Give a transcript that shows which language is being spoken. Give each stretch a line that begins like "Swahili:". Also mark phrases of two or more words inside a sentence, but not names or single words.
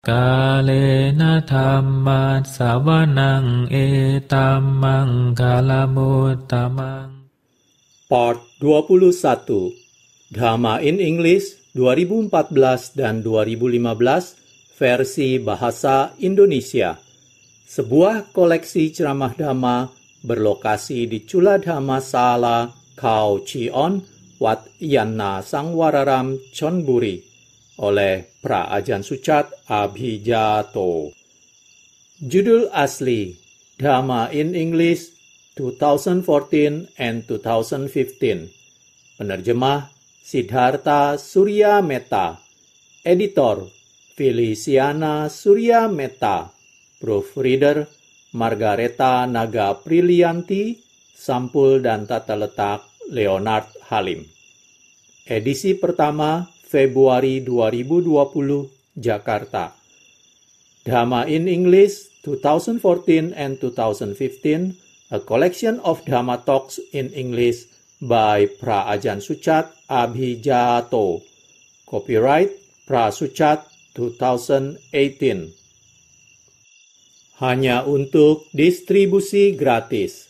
Pali: Kalena dhamma sawanang etamang kalamuttamang.
Indonesian: Part 21 Dhamma in English 2014 dan 2015 versi bahasa Indonesia. Sebuah koleksi ceramah Dhamma berlokasi di Chula Dhamma Sala, Khao Chion, Wat Yanna Sangwararam, Chonburi, oleh Pra Ajahn Suchat Abhijato. Judul asli Dhamma in English 2014 and 2015. Penerjemah Siddhartha Surya Metta. Editor Feliciana Surya Metta. Proofreader Margareta Naga Prilianti. Sampul dan tata letak Leonard Halim. Edisi pertama Februari 2020, Jakarta.
English: Dhamma in English 2014 and 2015, a collection of Dhamma talks in English by Pra Ajahn Suchat Abhijato. Copyright Pra Suchat 2018.
Indonesian: Hanya untuk distribusi gratis.